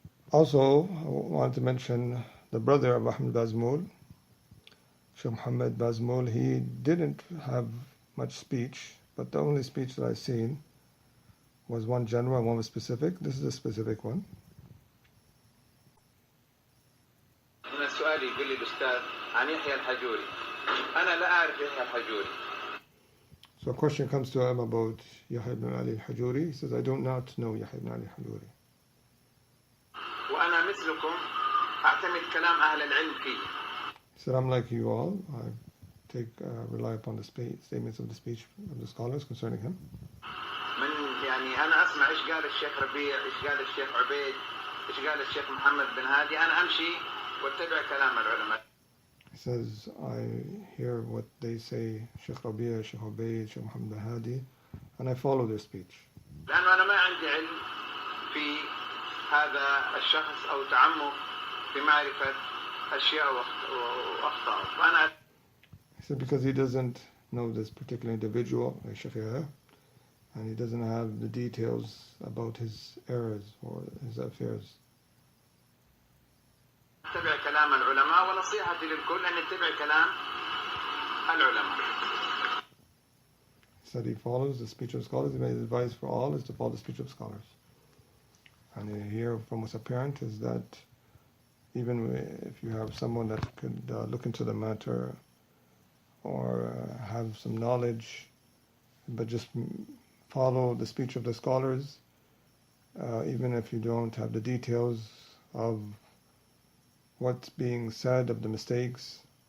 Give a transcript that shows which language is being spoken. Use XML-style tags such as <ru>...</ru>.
<en>Also, I wanted to mention the brother of Ahmed Bazmul, Shaykh Muhammad Bazmul. He didn't have much speech, but the only speech that I've seen was one general and one was specific. This is a specific one.</en> <ar>هنا السؤال يقول لي الأستاذ عن يحيى الحجوري. أنا لا أعرف يحيى الحجوري.</ar> <en>So a question comes to him about Yahya ibn Ali al-Hajuri. He says, I do not know Yahya ibn Ali al-Hajuri.</en> <ar>وأنا مثلكم أعتمد كلام أهل العلم فيه.</ar> <en>He said, I'm like you all. I rely upon the statements of the speech of the scholars concerning him.</en> <ar>من يعني أنا أسمع إيش قال الشيخ ربيع، إيش قال الشيخ عبيد، إيش قال الشيخ محمد بن هادي. أنا أمشي واتبع كلام العلماء.</ar> <en>He says, I hear what they say, Shaykh Rabi'a, Shaykh Ubaid, Shaykh Muhammad bin Hadi, and I follow their speech.</en> <ar>لأنه أنا ما عندي علم في هذا الشخص أو تعمق في معرفة أشياء وأخطاء. فأنا.</ar> <en>He said because he doesn't know this particular individual, like Shaykh Yahya, and he doesn't have the details about his errors or his affairs.</en> <ar>اتبع كلام العلماء ونصيحتي للكل أن يتبع كلام العلماء.</ar> <en>He said he follows the speech of scholars. His advice for all is to follow the speech of scholars. And here, from what's apparent, is that even if you have someone that could look into the matter or have some knowledge, but just follow the speech of the scholars, even if you don't have the details of what's being said, of the mistakes.</en>